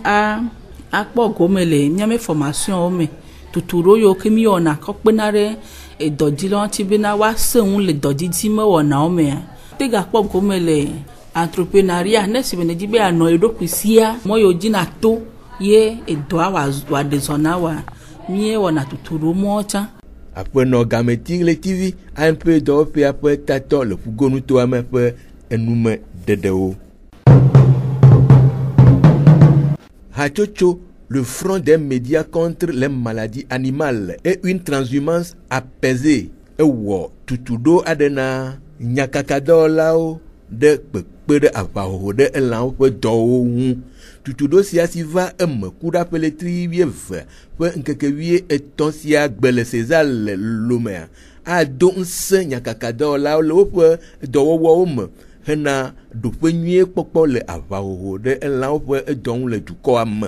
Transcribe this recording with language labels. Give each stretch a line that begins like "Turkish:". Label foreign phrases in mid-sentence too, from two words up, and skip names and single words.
Ewe: akpɔ gome le miame formation wo me tutu ɖo yiwo ke mi wɔna kɔ kpena ɖe edɔdzilawo ŋuti bena woasẽ ŋu le dɔdzidzi me wɔnawo mea tega kpɔ gome le entrepreneuria ne si be ne dzi be anɔ eɖokui sia mɔ yiwo dzi na to ye edɔa wòaɖe zɔna wa mie wɔna tutu ɖo mɔ tsã. Aƒenɔ Gameti ɣletivi ANP dɔwɔƒea ƒe tatɔ le ƒugonu toa me ƒe enume ɖeɖewo. Hatsotso,
French: le front des médias contre les maladies animales et une transhumance apaisée
Ewe: ewɔ tutuɖo aɖe na nyakakadɔwɔlawo ɖe kpekpe ɖe aʋahoho ɖe elãwo ƒe dɔwo ŋu. Tutuɖo sia si va eme ku ɖa ƒe letri 12 ƒe ŋkeke 13 sia gbe le César le lomea ado ŋusẽ nyakakadɔwɔlawo le woƒe dɔwɔwɔwo me hena ɖoƒe nyuie kpɔkpɔ le aʋahoho ɖe elãwo ƒe dɔ ŋu le dukɔa me.